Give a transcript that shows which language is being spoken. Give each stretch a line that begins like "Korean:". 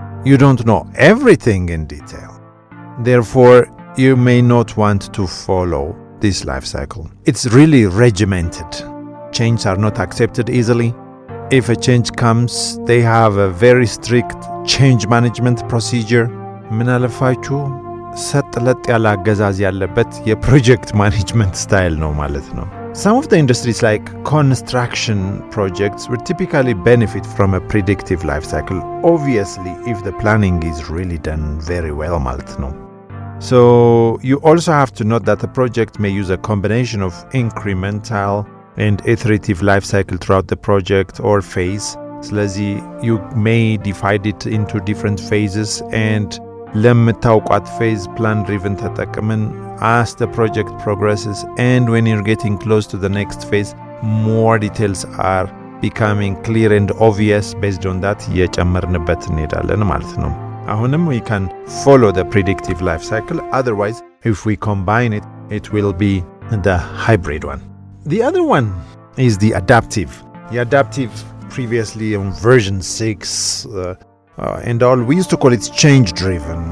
English: You don't know everything in detail. Therefore, you may not want to follow this life cycle. It's really regimented. Changes are not accepted easily. If a change comes, they have a very strict change management procedure.
Amharic: ምናልፋችሁ ሰጥ ለጥ ያለ አገዛዝ ያለበት የፕሮጀክት ማኔጅመንት ስታይል ነው ማለት ነው.
English: Some of the industries like construction projects would typically benefit from a predictive life cycle, obviously if the planning is really done very well
Amharic: ማለት ነው.
English: So you also have to note that a project may use a combination of incremental and iterative life cycle throughout the project or phase.
Amharic: ስለዚህ
English: you may divide it into different phases, and
Amharic: ለምታውቋት
English: phase plan driven
Amharic: ተጠቅመን
English: as the project progresses, and when you're getting close to the next phase, more details are becoming clear and obvious. Based on that
Amharic: እየጨመርንበት እንሄዳለን ማለት ነው. አሁንም
English: we can follow the predictive life cycle. Otherwise, if we combine it, it will be the hybrid one. The other one is the adaptive. The adaptive, previously on version 6 and all, we used to call it change driven.